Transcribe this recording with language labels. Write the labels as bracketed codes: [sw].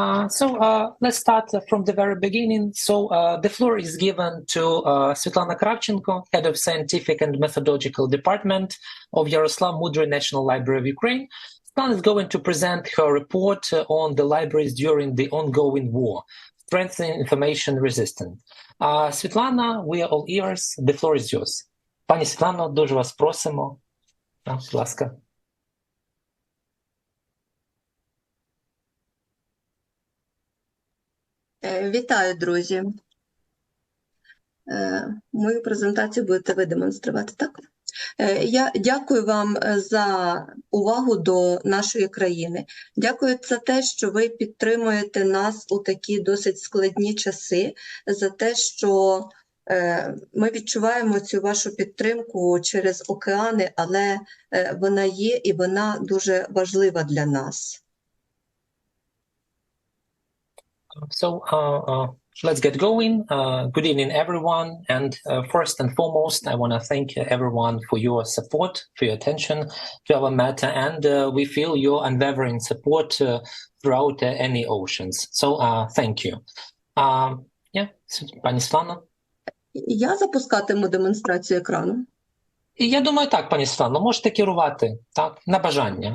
[en] So let's start from the very beginning. So the floor is given to Svetlana Kravchenko, Head of Scientific and Methodological Department of Yaroslav Mudry National Library of Ukraine. Svetlana is going to present her report on the libraries during the ongoing war, strengthening information resistance. Svetlana, we are all ears. The floor is yours. [uk] Пані Світлано, дуже вас просимо. Будь ласка. Вітаю, друзі. Мою презентацію будете ви демонструвати, так? Я дякую вам за увагу до нашої країни. Дякую за те, що ви підтримуєте нас у такі досить складні часи, за те, що ми відчуваємо цю вашу підтримку через океани, але вона є і вона дуже важлива для нас. [en] So let's get going. Good evening, everyone. And first and foremost, I want to thank everyone for your support, for your attention to our matter. And we feel your unwavering support throughout any oceans. So thank you. [uk] Yeah, пані Світлано. Я запускатиму демонстрацію екрану? Я думаю, так, пані Світлано, можете керувати, так, на бажання.